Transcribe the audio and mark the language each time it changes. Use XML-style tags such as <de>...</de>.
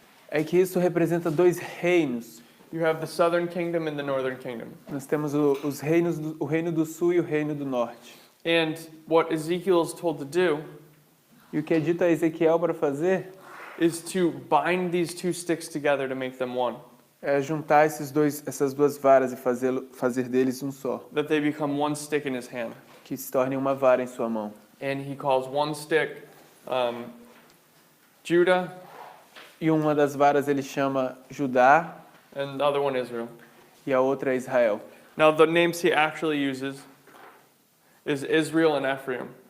<pt>é que isso representa dois reinos.</pt> <en>You have the southern kingdom and the northern kingdom.</en> <pt>Nós temos os reinos, o reino do sul e o reino do norte.</pt> <en>And what Ezekiel is told to do</en> <pt>E o que é dito a Ezequiel para fazer</pt> <en>is to bind these two sticks together to make them one.</en> <pt>é juntar essas duas varas e fazer deles um só,</pt> <en>That they become one stick in his hand.</en> <pt>que se tornem uma vara em sua mão.</pt> <en>And he calls one stick Judah</en> <pt>E uma das varas ele chama Judá</pt> <en>and the other one Israel.</en> <pt>e a outra é Israel.</pt> <en>Now the names he actually uses is Israel and Ephraim.</en>